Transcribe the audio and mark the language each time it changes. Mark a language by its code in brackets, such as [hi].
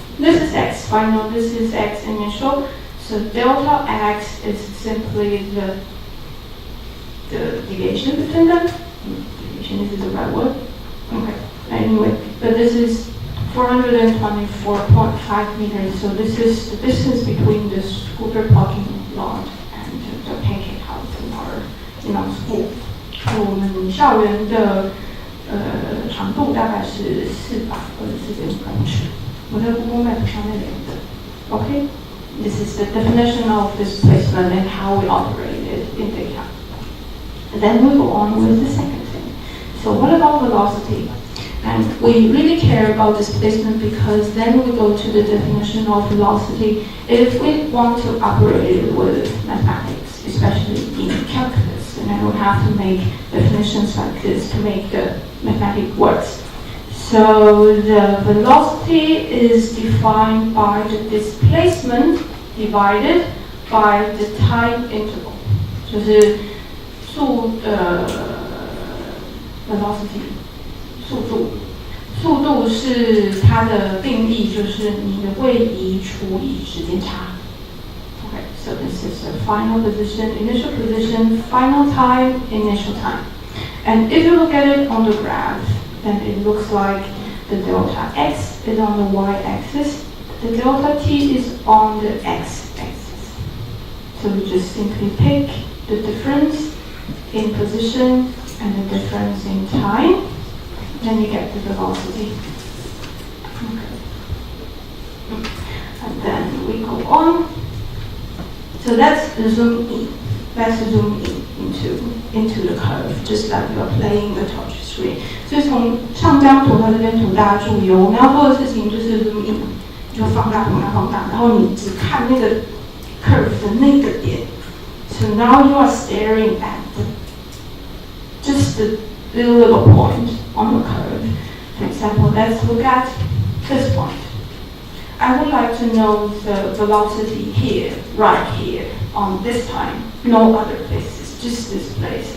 [en] This is x final, this is x initial. So delta x is simply the deviation between them. Deviation is the right word. Okay. Anyway, but this is 424.5 meters. So this is the distance between the scooter parking lot and the pancake house in our school. [zh] 我们校园的长度大概是424.5公尺。我在 Google Map 上面留的。 [en] Okay, this is the definition of displacement and how we operate it in data. And then we go on with the second thing. So what about velocity? And we really care about displacement because then we go to the definition of velocity if we want to operate with mathematics, especially in calculus. And then we have to make definitions like this to make the mathematics works. So the velocity is defined by the displacement divided by the time interval. [zh] 就是velocity 速度是它的定义，就是你的位移除以时间差。 [en] Okay, so this is the final position, initial position, final time, initial time. And if you look at it on the graph, then it looks like the delta x is on the y-axis, the delta t is on the x-axis. So we just simply pick the difference in position and the difference in time, then you get the velocity. Okay. And then we go on. So that's zoom in. Let's zoom in into the curve, just like you're playing a touch screen. [zh] 所以从上张图到这边图，大家注意哦，我们要做的事情就是 zoom in， 就放大，然后你只看那个 curve 的那个点。 [en] So now you are staring at just the little point on the curve. For example, let's look at this point. I would like to know the velocity here, right here, on this time, no other places, just this place.